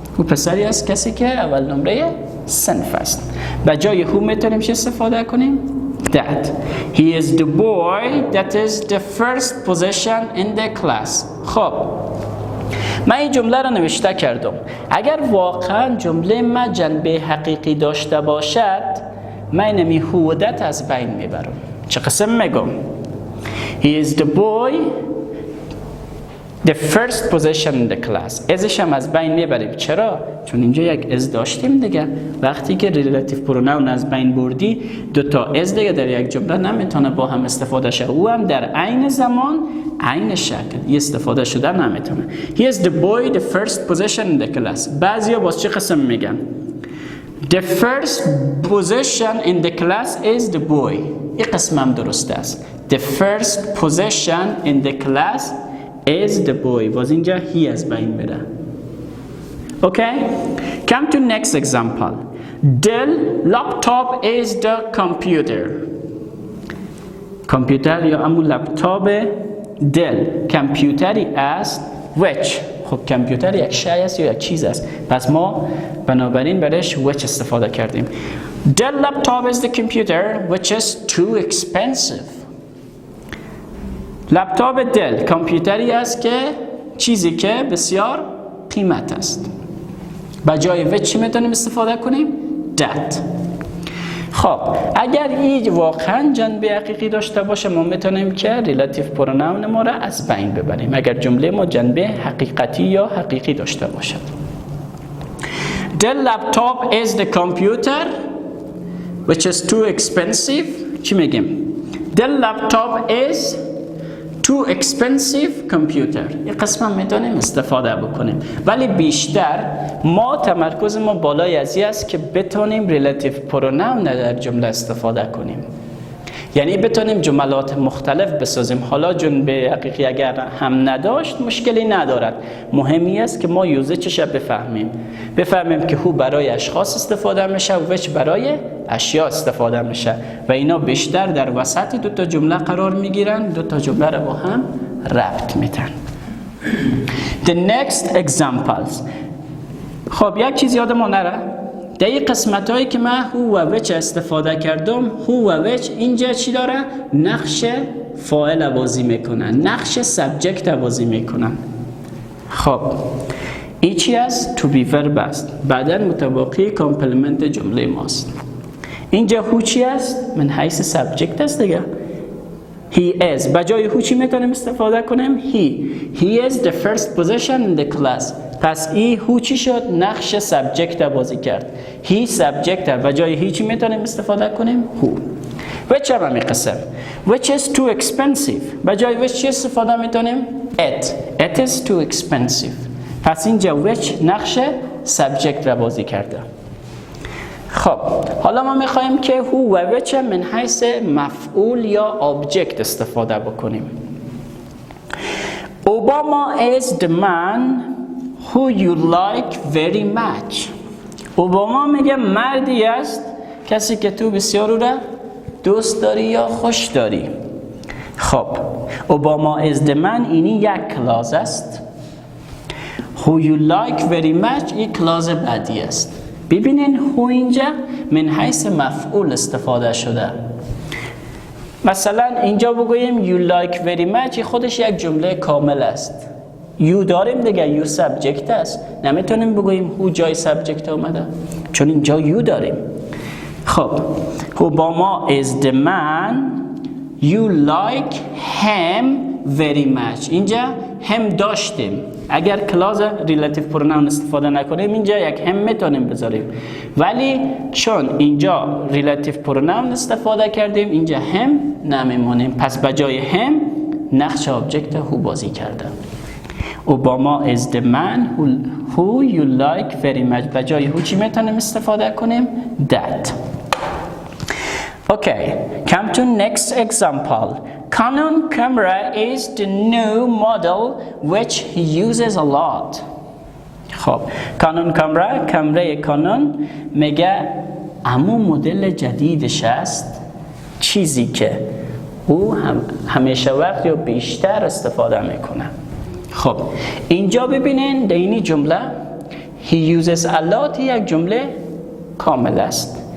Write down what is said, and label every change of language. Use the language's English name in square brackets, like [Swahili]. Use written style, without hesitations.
[Persian] او پسری است کسی که اول نمره صنف است. به جای who میتونیم چه استفاده کنیم؟ that. [English] He is the boy that is the first position in the class. [Persian] خب من این جمله را نوشته کردم. اگر واقعا جمله ما جنبه حقیقی داشته باشد من اینمی who و that از بین میبرم. چه قسم میگم؟ [English] He is the boy the first position in the class. [Persian] ازش هم از بین میبریم. چرا؟ چون اینجا یک از داشتیم دیگه. وقتی که ریلیتیو پروناون از بین بردی دو تا از دیگه در یک جمله نمیتونه با هم استفاده شه. او هم در عین زمان عین شکل استفاده شده نمیتونه. [English] He is the boy the first position in the class. [Persian] بعضیا باز چه قسم میگن؟ [English] The first position in the class is the boy. [Persian] این قسم هم درست است. [English] The first position in the class is the boy. [Persian] باز اینجا he از بین میره. [English] Okay? Come to next example. Dell laptop is the computer. [Persian] کامپیوتر یا همون لپتاپ دل کامپیوتری است which. خب کامپیوتر یک شی است یا یک چیز است. پس ما بنابراین برش which استفاده کردیم. [English] Dell laptop is the computer which is too expensive. [Persian] لپتاپ دل کامپیوتری است که چیزی که بسیار قیمت است. با جای which میتونیم استفاده کنیم؟ that. خب اگر این واقعا جنبه حقیقی داشته باشه ما میتونیم که ریلیتیو پروناون ما را از بین ببریم اگر جمله ما جنبه حقیقتی یا حقیقی داشته باشد. [English] The laptop is the computer which is too expensive. [Persian] چی میگیم؟ [English] The laptop is too expensive computer. [Persian] این قسم هم میتونیم استفاده بکنیم ولی بیشتر ما تمرکز ما بالای ازی است که بتونیم ریلیتیو پروناون در جمله استفاده کنیم، یعنی بتونیم جملات مختلف بسازیم. حالا جنبه حقیقی اگر هم نداشت مشکلی ندارد، مهمی است که ما یوزیچش بفهمیم که هو برای اشخاص استفاده میشه و وچ برای اشیا استفاده میشه و اینا بیشتر در وسط دو تا جمله قرار میگیرن، دو تا جمله را با هم ربط میدن. [English] The next examples. [Persian] خب یک چیز یادمون نره، در این قسمت هایی که من هو و وچ استفاده کردم، هو و وچ اینجا چی داره؟ نقش فاعل بازی میکنن، نقش سابجکت بازی میکنن. خب این چی است؟ تو بی ورب است، بعدا متباقی کامپلمنت جمله ماست. اینجا هو چی است؟ من حیث سابجکت است دیگه. [English] He is. [Persian] بجای هو چی میتونیم استفاده کنیم؟ [English] He is the first position in the class. [Persian] پس ای هو چی شد؟ نقش سابجکت بازی کرد. [English] He subject. [Persian] بجای هی چی میتونیم استفاده کنیم؟ هو. Which هم همی قسم. [English] Which is too expensive. [Persian] بجای which چی استفاده میتونیم؟ [English] It is too expensive. [Persian] پس اینجا which نقش سابجکت را بازی کرده. خب حالا ما میخوایم که هو و which من حیث مفعول یا آبجکت استفاده بکنیم. [English] Obama is the man who you like very much. [Persian] اوباما میگه مردی است کسی که تو بسیار او را دوست داری یا خوش داری. خب [English] Obama is the man [Persian] اینی یک کلاس است. [English] Who you like very much [Persian] این کلاس بعدی است. ببینین هو اینجا من حیث مفعول استفاده شده. مثلا اینجا بگوییم [English] you like very much [Persian] خودش یک جمله کامل است. you داریم دیگه، you subject است، نمیتونیم بگوییم هو جای subject آمده چون اینجا you داریم. [English] خب Obama is the man you like him very much. [Persian] اینجا هم داشتیم، اگر کلاس ریلیتیو پروناون استفاده نکنیم اینجا یک هم میتونیم بذاریم، ولی چون اینجا ریلیتیو پروناون استفاده کردیم اینجا هم نمیمونیم، پس بجای هم نقش آبجکت هو بازی کرده. [English] Obama is the man who you like very much. [Persian] بجای هو چی میتونیم استفاده کنیم؟ that. [English] Okay, come to next example. Canon camera is the new model which he uses a lot. [Persian] خب کانون کامره کانون میگه امو مدل جدیدش است، چیزی که او همیشه وقت یا بیشتر استفاده میکنه. خب اینجا ببینین در این جمله he uses a lot یک جمله کامل است.